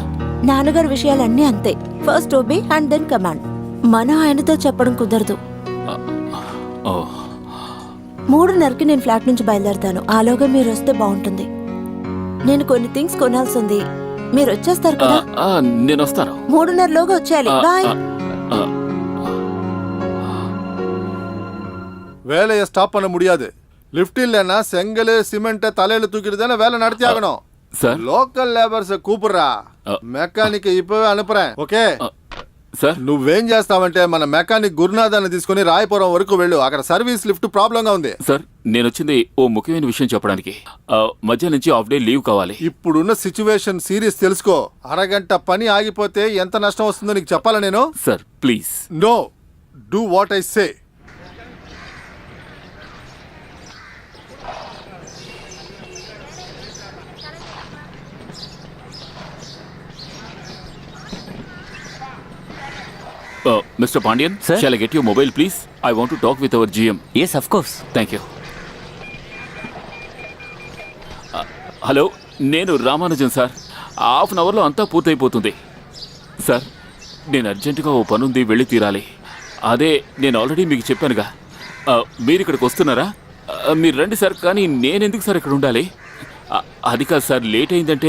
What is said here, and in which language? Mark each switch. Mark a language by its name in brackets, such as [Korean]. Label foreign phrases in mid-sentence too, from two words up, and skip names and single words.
[Telugu] నాన్నగారి విషయాలన్నీ అంతే. [English] first obey and then command. [Telugu] మనం ఆయనతో చెప్పడం కుదరదు. ఓ 3:30కి నేను ఫ్లాట్ నుంచి బయలుదేరుతాను. ఆలోగా మీరు వస్తే బాగుంటుంది. నేను కొన్ని థింగ్స్ కొనాల్సి ఉంది. మీరు వచ్చేస్తారు కదా? నేను వస్తాను. 3:30లోగా వచ్చేయాలి. బాయ్. [Tamil] வேலையை ஸ்டாப் பண்ண முடியாது. லிஃப்ட் இல்லைன்னா செங்கல் சிமெண்ட் தலையில தூக்கிட்டு தானே வேலை நடத்தி ஆகணும். சார் [English] local labours [Telugu] కూపురా. మెకానిక్ ఇప్పుడే అనుపురా. ఓకే సార్, నువ్వేం చేస్తావంటే మన మెకానిక్ గురునాథ్ అని తీసుకుని రాయపురం వరకు వెళ్ళు. అక్కడ [English] service lift problem [Telugu] గా ఉంది. సార్ నేను వచ్చింది ఓ ముఖ్యమైన విషయం చెప్పడానికి. మధ్య నుంచి హాఫ్ డే లీవ్ కావాలి. ఇప్పుడున్న [English] situation serious [Telugu] తెలుసుకో. అరగంట పని ఆగిపోతే ఎంత నష్టం వస్తుందో నీకు చెప్పాలా నేను? [English] Sir please. No, do what I say. Mr. Pandian, Sir? shall I get your mobile, please? I want to talk with our GM. Yes, of course. Thank you. [Telugu] హలో, నేను రామానుజన్ సార్. [English] half an hour [Telugu] అంతా పూర్తయిపోతుంది. సార్, నేను అర్జెంటుగా ఓ పనుంది, వెళ్ళి తీరాలి. అదే నేను ఆల్రెడీ మీకు చెప్పానుగా. మీరు ఇక్కడికి వస్తున్నారా? మీరు రండి సార్. కానీ నేనెందుకు సార్ ఇక్కడ ఉండాలి? అది కాదు సార్, లేట్ అయిందంటే.